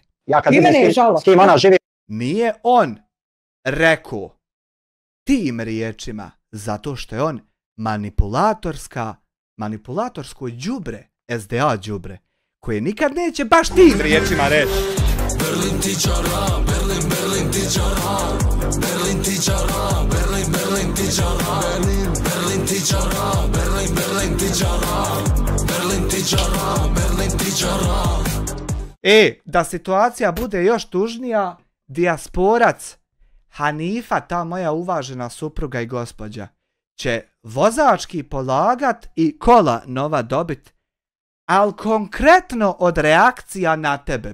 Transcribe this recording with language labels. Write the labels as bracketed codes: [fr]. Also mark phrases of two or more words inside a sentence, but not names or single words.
[bs] Ja kad vidim s kim ona živi. Nije on rekao tim riječima zato što je on manipulatorsko đubre, SDA đubre, koje nikad neće baš tim riječima reći. Berlin ti čara, Berlin ti čara, Berlin ti čara, Berlin ti čara, Berlin ti čara, Berlin ti čara, Berlin ti čara, Berlin ti čara. Da situacija bude još tužnija, dijasporac Hanifa, ta moja uvažena supruga i gospođa, će vozački polagat i kola nova dobit, ali konkretno od reakcija na tebe.